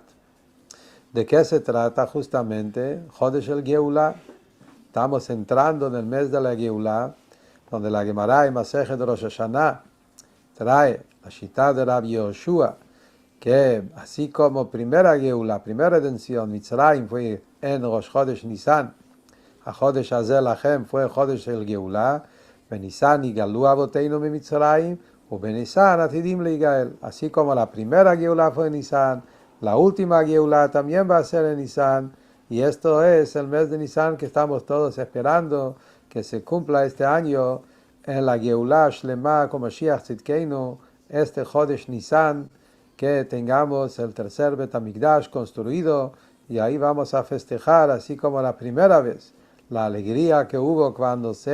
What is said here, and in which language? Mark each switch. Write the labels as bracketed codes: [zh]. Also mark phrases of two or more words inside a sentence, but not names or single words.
[es] ¿De qué se trata justamente? [he] חודש הגאולה. [es] Estamos entrando en el mes de la Geula, donde la Gemara en Masejet Rosh Hashanah trae la Shita de Rabbi Yoshua, que así como primera Geula, primera redención, Mitzrayim fue en Rosh Chodesh Nisan, a [he] החודש הזה לכם [es] fue [he] חודש הגאולה, בניסן נגאלו אבותינו ממצרים, [es] o [he] בניסן עתידים להיגאל. [es] Así como la primera Geula fue en Nisan, la última Geula también va a ser en Nisan, y esto es el mes de Nisan que estamos todos esperando que se cumpla este año en la [he] גאולה שלמה [es] como [he] משיח צדקנו, [es] este Chodesh Nisan, que tengamos el tercer [he] בית המקדש [es] construido, y ahí vamos a festejar, así como la primera vez, la alegría que hubo cuando